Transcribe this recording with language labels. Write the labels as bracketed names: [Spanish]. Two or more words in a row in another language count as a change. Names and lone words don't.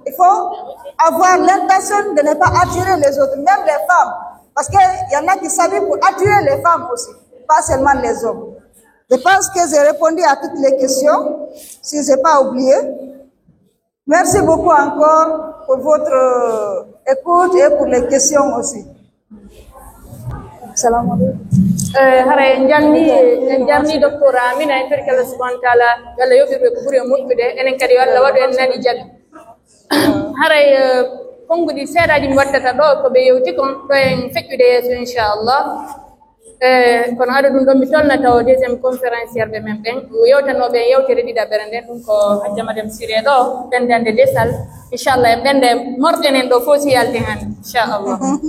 [French] Il faut avoir l'intention de ne pas attirer les autres, même les femmes. Parce qu'il y en a qui s'habillent pour attirer les femmes aussi, pas seulement les hommes. Je pense que j'ai répondu à toutes les questions, si je n'ai pas oublié. Merci beaucoup encore pour votre écoute et pour les questions aussi. [Arabic] Salam alaikum. [Fula] Hare jamni docteur Amina en barka [Arabic] Allah subhanahu wa ta'ala [Fula] yalla yobirbe ko buri muttude enen kadi walla wado en nani jabi hare kongudi seedaji mi wattata do ko be yewti kon do en fekkude yeso inchallah kono ado dum do mi tolnata o [French] deuxième conférencière [Fula] be men ben yewtanobe yewtere dida berende dum ko hajjama dem siré do bendande desal inchallah en bende mordenen do fosi yalti han inchallah